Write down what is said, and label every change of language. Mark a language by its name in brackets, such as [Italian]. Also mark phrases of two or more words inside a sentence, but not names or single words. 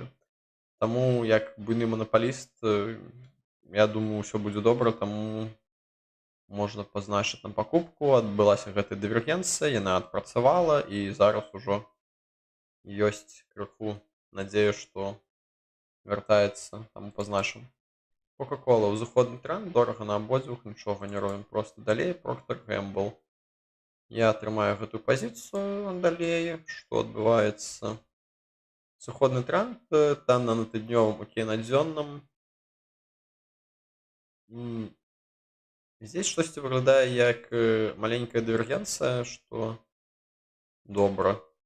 [Belarusian] Таму, як буйны манапаліст, я думаю, ўсё будзе добра, таму можна пазначыць там пакупку. Адбылася гэтая дывергенцыя, яна адпрацавала, і зараз ужо ёсць крыху надзея, што вяртаецца, таму пазначым. Coca-Cola, узыходны тренд, дорага на абодвух, нічога не робім, проста далей. Procter & Gamble. Я атрымаю гэтую пазіцыю далей. Што адбываецца? Сыходны тренд, танна на тыднёвым, окей на дзённым. Здесь штосьці выглядае як маленькая дывергенцыя, што добра.